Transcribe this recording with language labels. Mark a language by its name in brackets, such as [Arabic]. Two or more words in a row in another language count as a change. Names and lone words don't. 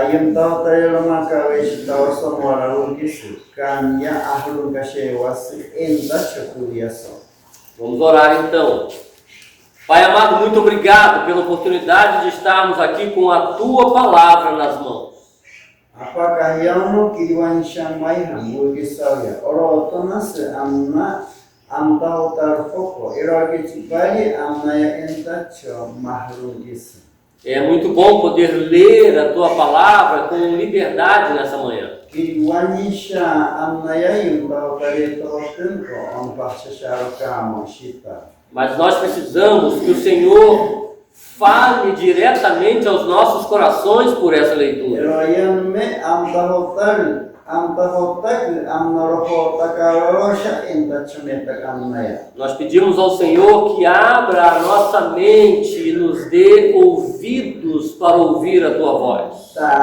[Portuguese] Vamos orar então. Pai amado, muito obrigado pela oportunidade de estarmos aqui com a Tua palavra nas mãos. Apakah yang no kiriwan shamai hambu gisauya oro otonas amna amta utar foco eroge tibali amna ya entacho mahrum gisa. É muito bom poder ler a tua palavra com liberdade nessa manhã. Kiriwanisha amna ya yumba utare totenko on pachasharo kamo shita. Mas nós precisamos que o Senhor fale diretamente aos nossos corações por essa leitura. Nós pedimos ao Senhor que abra a nossa mente e nos dê ouvidos para ouvir a tua voz.